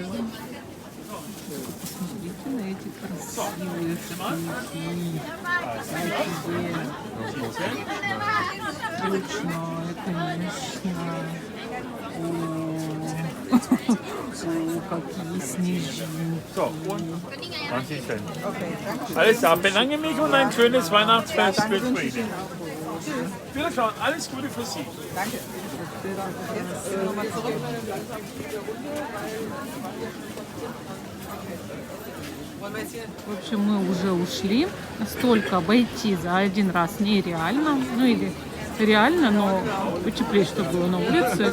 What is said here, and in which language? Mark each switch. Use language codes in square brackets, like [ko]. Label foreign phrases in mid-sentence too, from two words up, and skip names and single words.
[ru] Посмотрите на эти красивые штуки. Ручное, конечно. О, какие снежинки. [de] So, und 20 Cent. Alles klar, bedanke mich und ein schönes Weihnachtsfest wünsche ich Ihnen. Wiederschauen, alles Gute für Sie. [ru] В общем, мы уже ушли. Столько обойти за один раз нереально. Ну или реально, но потеплее, чтобы было на улице.